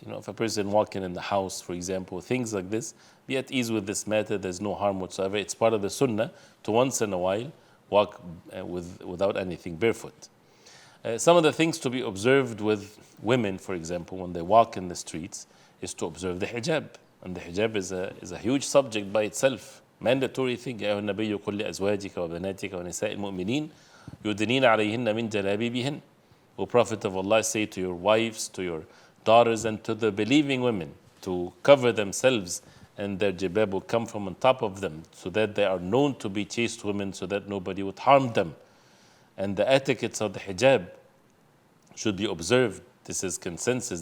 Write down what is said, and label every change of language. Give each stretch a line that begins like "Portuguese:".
English: You know, if a person walking in the house, for example, things like this, be at ease with this matter. There's no harm whatsoever. It's part of the sunnah to once in a while walk without anything barefoot. Some of the things to be observed with women, for example, when they walk in the streets, is to observe the hijab. And the hijab is a huge subject by itself. Mandatory thing.
Arabic: يا أيها النبي قل لأزواجك وبناتك ونساء المؤمنين يدنين عليهن من جلابيبهن.
English: O Prophet of Allah, say to your wives, to your daughters, and to the believing women to cover themselves, and their jibab will come from on top of them, so that they are known to be chaste women, so that nobody would harm them. And the etiquettes of the hijab should be observed. This is consensus.